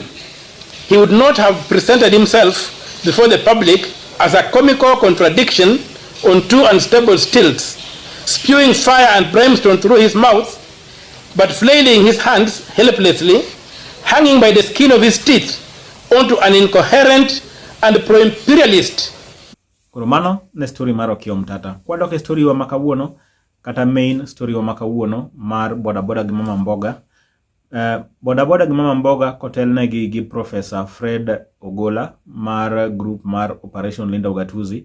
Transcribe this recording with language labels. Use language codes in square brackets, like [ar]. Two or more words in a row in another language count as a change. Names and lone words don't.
[en] He would not have presented himself before the public as a comical contradiction on two unstable stilts, spewing fire and brimstone through his mouth, but flailing his hands helplessly, hanging by the skin of his teeth onto an incoherent and pro-imperialist. [luo] Koro mano ne story mar Okiya Mtata. Kwadok e story wa makawuono, kata [en] main story [luo] wa makawuono mar Boda Boda gi mama Mboga. Boda Boda gi mama Mboga kotelnegi gi Professor Fred Ogola mar group mar Operation Linda Ugatuzi.